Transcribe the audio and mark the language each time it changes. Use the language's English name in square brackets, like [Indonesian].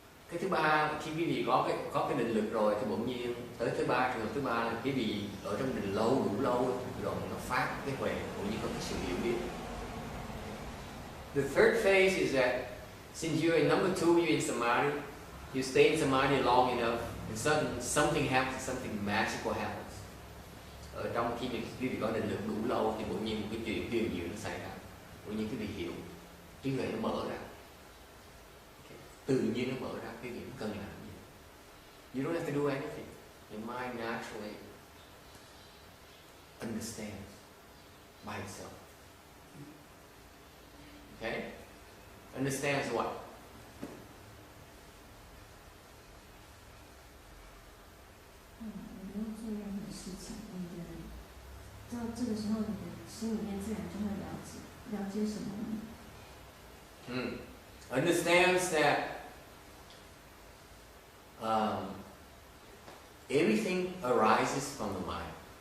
[Vietnamese] Cái thứ ba, khi quý vị có cái định lực rồi thì bỗng nhiên tới trường hợp thứ ba là quý vị ở trong định lâu đủ lâu rồi nó phát cái huệ, bỗng nhiên có cái sự hiểu biết. [English] The third phase is that since you're in number 2, you're in samadhi, you stay in samadhi long enough, and suddenly something happens, something magical happens. [Vietnamese] Ở trong khi quý vị có định lực đủ lâu thì bỗng nhiên một cái chuyện huyền diệu nó xảy ra, bỗng nhiên quý vị hiểu, trí huệ nó mở ra. Tự nhiên nó mở ra, quý vị không cần làm gì. [English] You don't have to do anything. Your mind naturally understands by itself. Okay? Understands what? [Chinese] 你不用做任何事情，到这个时候，你的心里面自然就会了解什么呢？ [English] Understands that everything arises from the mind.